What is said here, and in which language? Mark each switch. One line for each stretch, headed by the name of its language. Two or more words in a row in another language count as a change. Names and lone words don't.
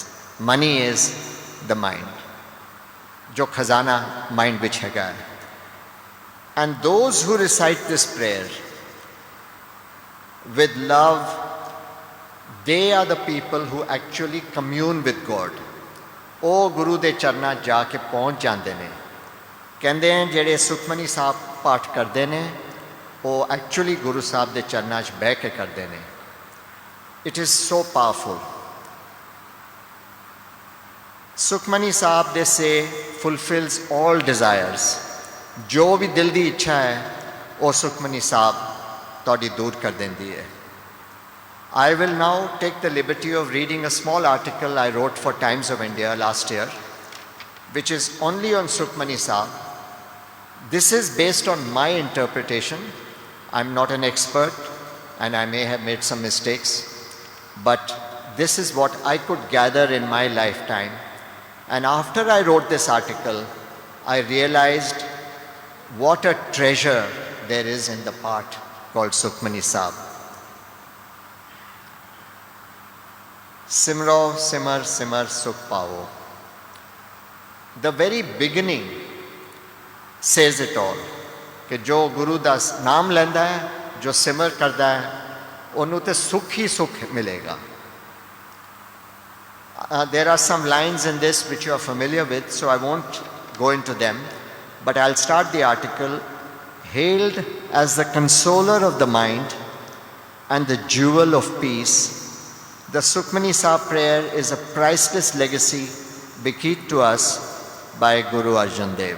English: Money is the mind.
Punjabi: ਜੋ ਖਜ਼ਾਨਾ mind ਵਿੱਚ ਹੈਗਾ.
English: And those who recite this prayer with love, they are the people who actually commune with God.
Punjabi: ਉਹ ਗੁਰੂ ਦੇ ਚਰਨਾਂ ਜਾ ਕੇ ਪਹੁੰਚ ਜਾਂਦੇ ਨੇ. ਕਹਿੰਦੇ ਨੇ ਜਿਹੜੇ ਸੁਖਮਨੀ ਸਾਹਿਬ ਪਾਠ ਕਰਦੇ ਨੇ ਉਹ ਐਕਚੁਅਲੀ ਗੁਰੂ ਸਾਹਿਬ ਦੇ ਚਰਨਾਂ 'ਚ ਬਹਿ ਕੇ ਕਰਦੇ ਨੇ.
English: It is so powerful. Sukhmani Sahib, they say, fulfills all desires.
Punjabi: ਜੋ ਵੀ ਦਿਲ ਦੀ ਇੱਛਾ ਹੈ ਉਹ ਸੁਖਮਨੀ ਸਾਹਿਬ ਤੁਹਾਡੀ ਦੂਰ ਕਰ ਦਿੰਦੀ ਹੈ.
English: I will now take the liberty of reading a small article I wrote for Times of India last year, which is only on Sukhmani Sahib. This is based on my interpretation. I'm not an expert and I may have made some mistakes, but this is what I could gather in my lifetime. And after I wrote this article, I realized what a treasure there is in the part called Sukhmani Sahib.
Punjabi: ਸਿਮਰਉ ਸਿਮਰਿ ਸਿਮਰਿ ਸੁਖੁ ਪਾਵਉ.
English: The very beginning says it all.
Punjabi: ਕਿ ਜੋ ਗੁਰੂ ਦਾ ਨਾਮ ਲੈਂਦਾ ਹੈ, ਜੋ ਸਿਮਰ ਕਰਦਾ ਹੈ,
Hindi: उन्हें तो सुख ही सुख मिलेगा.
English: There are some lines in this which you are familiar with, so I won't go into them. But I'll start the article. Hailed as the consoler of the mind and the jewel of peace, the Sukhmani Sahib prayer is a priceless legacy bequeathed to us by Guru Arjan Dev.